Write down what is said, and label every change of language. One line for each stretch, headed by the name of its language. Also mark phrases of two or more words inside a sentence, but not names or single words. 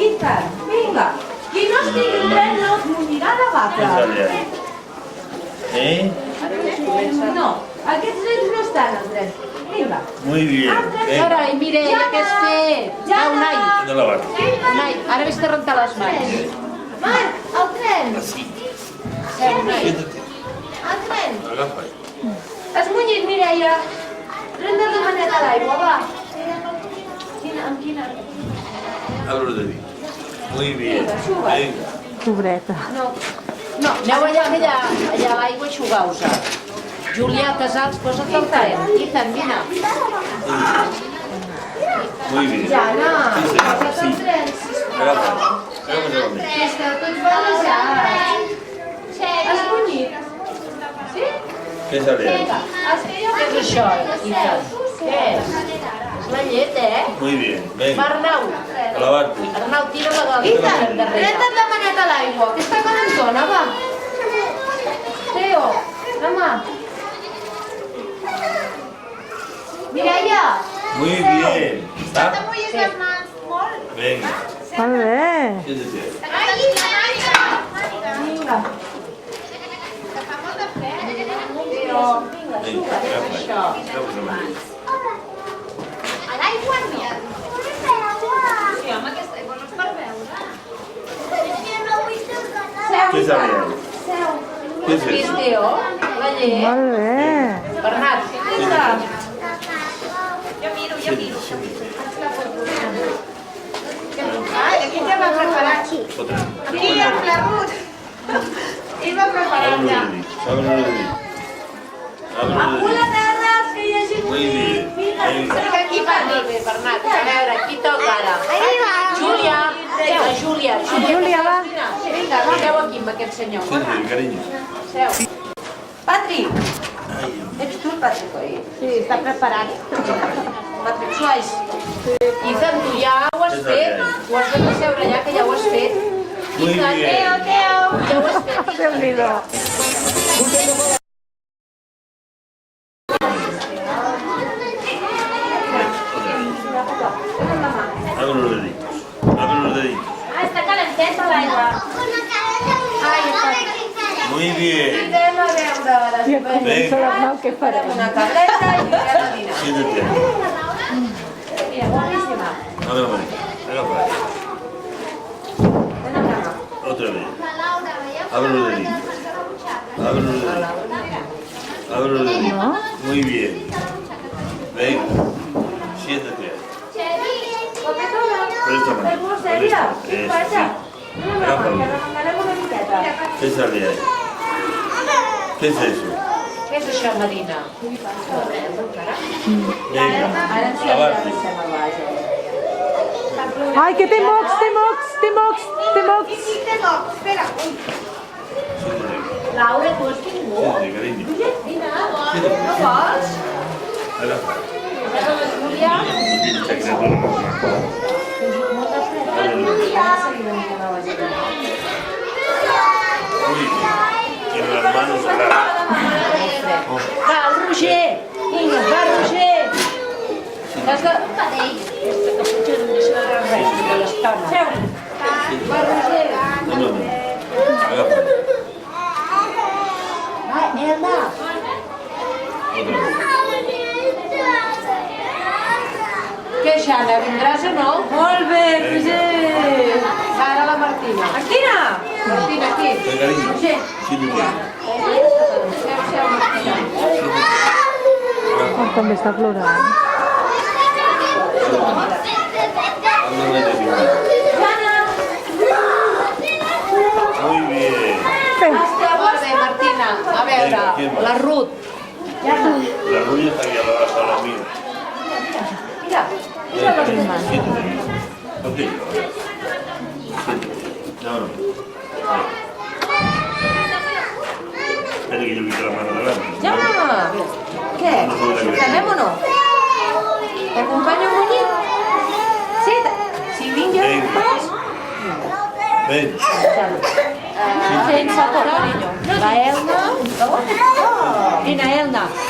Catalan: tant. Vinga. Qui no estigui dret no es munyirà la vaca. No, aquests nens no estan al dret. Vinga.
Spanish: Muy bien.
Catalan: Carai, Mireia, què has fet? Jana. Unai, De la vaca. Unai, ara vés-te a rentar les mans. Marc, el tren.
Spanish: Así.
Catalan: Seu, Unai.
Spanish: Siéntate.
Catalan: El tren. Agafa. Has munyit, Mireia. Renda la maneta a l'aigua, va. Amb quina?
Spanish: Abro los deditos. Muy bien. Venga.
Catalan: Pobreta. No. Aneu allà, que allà a l'aigua eixugueu-se. Julià Casals, posa't al tren. Ethan, vine.
Spanish: Muy bien.
Catalan: Jana, posa't Sí. al tren. Agafa. Agafa la mesa. Esteu tots barrejats. Has munyit? Sí?
Spanish: ¿Qué sale ahí?
Catalan: Vinga. Què és això, Ethan? Què és? És la llet, eh?
Spanish: Muy bien.
Catalan: Va,
Spanish: Venga.
Catalan: Arnau.
Spanish: A lavarte.
Catalan: Arnau, tira la dona. Ethan, renda't la maneta a l'aigua, que està calentona, va. Teo, home. Mireia.
Spanish: Muy bien. ¿Está? Venga.
Catalan: Molt bé.
Spanish: Siéntate.
Catalan: Vinga. Teo, vinga,
Spanish: Venga.
Catalan: Agafa. Agafa la mesa.
Spanish: ¿Qué sale ahí? ¿Qué es
Catalan: Vist,
Spanish: eso?
Catalan: Teo? La llet. Molt bé. Bernat, Vinga. Aquí ja va preparat.
Spanish: Otra.
Catalan: Aquí amb la Ruth. Ell va preparat
Spanish: Abro
Catalan: ja.
Spanish: los deditos. Abro los deditos. Abro los
Catalan: Amunt
Spanish: deditos.
Catalan: a terra, que hi hagi
Spanish: Muy bien. Venga.
Catalan: aquí va. Molt bé, Bernat. A veure, qui toca ara? Júlia. Júlia. Júlia, va. Vinga, va. Seu aquí amb aquest senyor.
Spanish: Siéntate, cariño.
Catalan: Seu. Patrick, Ay, ets tu el Patrick, oi? Sí, està preparat. Patrick Suárez. Ethan, tu ja ho has fet? Ho has de seure allà, que ja ho has fet.
Spanish: Muy
Catalan: Ethan,
Spanish: bien.
Catalan: Teo, ja ho has fet. Déu-n'hi-do.
Spanish: Otra vez. Abro los deditos. Abro los deditos.
Catalan: Ah, està calenteta l'aigua. Muy bien. Anem a veure I comença l'Arnau, què farem? una tableta i anem a dinar.
Spanish: Siéntate.
Catalan: Mira, guapíssima. Agafa. Agafa.
Spanish: Ven acá. Otra vez. Abro los deditos. Abro los deditos. Abro los deditos. Muy bien. Venga. Siéntate. Por esta mano.
Catalan: Fes molt sèria.
Spanish: Por esta.
Catalan: Vaja. Sí. Una Agafa. mà, que remenarem una miqueta.
Spanish: ¿Qué sale ahí? ¿Qué es eso?
Catalan: Què és això, Marina?
Spanish: Venga.
Catalan: Ara ens
Spanish: Abarte.
Catalan: deixem a baix. Ai, que té mocs, té mocs, té mocs, té mocs. Espera.
Spanish: Siéntate.
Catalan: Laura, tu has tingut?
Spanish: Siéntate, cariño.
Catalan: Vine,
Spanish: Siéntate.
Catalan: no vols? Agafa. Julià?
Spanish: Esta criatura. Muy bien. Tiene las manos agarradas.
Catalan: Va, el Roger! Vinga, va, Roger! Has de... Aquesta que potser no deixa de res de l'estona. Seu! Va, Roger! No, no, no. Agafa. Va, Elda!
Spanish: Otra vez.
Catalan: Què, Xana, vindràs o no? Molt bé, Roger. Va, ara la Martina. Martina! Martina, aquí.
Spanish: Ven, cariño.
Catalan: Roger.
Spanish: Siéntate.
Catalan: Seu, Martina. Oh, també està plorant.
Spanish: Háblame de ti. Muy bien.
Catalan: Està molt bé, Martina. A veure, la Ruth.
Spanish: La rubia está aquí a la mía. Mira, Siéntate. Ok. Siéntate. No, no. Espera que yo quite la mano delante.
Catalan: Jana! Què? Anem o no? T'acompanyo a Munyit? Sí? Sí, vinga.
Spanish: Venga. Ven.
Catalan: Sense por, carinyo. La Elna. Vine, Elna.